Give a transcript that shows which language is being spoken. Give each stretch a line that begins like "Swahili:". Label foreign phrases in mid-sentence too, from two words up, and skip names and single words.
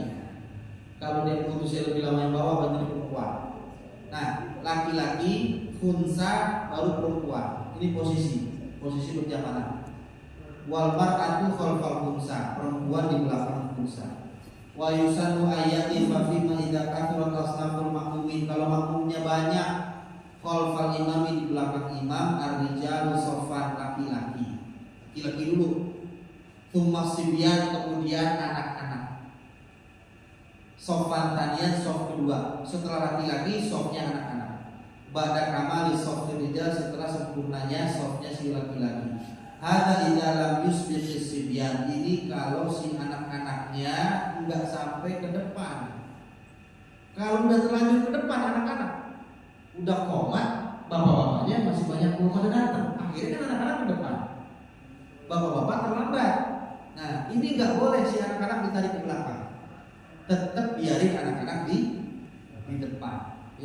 Indonesian: Kalau dia putusnya lebih lama yang bawah, berarti dia perempuan. Nah, laki-laki, khunsa, baru perempuan. Ini posisi berjamaah.
Arabic: Wal mar'atu khalfal khunsa,
Indonesian: perempuan di belakang khunsa.
Arabic: Wa yusanu ayati fa fi ma idza kathura tasnaful makmumin,
Indonesian: kalau makmumnya banyak,
Arabic: khalfal imami,
Indonesian: di belakang imam,
Arabic: ar-rijalu sofan,
Indonesian: laki-laki dulu,
Arabic: tsumma sibyan,
Indonesian: kemudian anak-anak,
Arabic: sofan tanian,
Indonesian: sof kedua, setelah laki-laki sofnya anak-anak,
Arabic: ba'da kamali sof rijal,
Indonesian: setelah sempurnanya sofnya si laki-laki.
Arabic: Hadza idza lam yusbiq sibyan,
Indonesian: ini kalau si anak-anaknya enggak sampai ke depan. Kalau udah terlanjur ke depan anak-anak, udah komat, bapak-bapaknya masih banyak belum pada datang, akhirnya kan anak-anak ke depan, bapak-bapak terlambat. Nah, ini nggak boleh si anak-anak ditarik ke belakang, tetap biarin anak-anak di depan ya.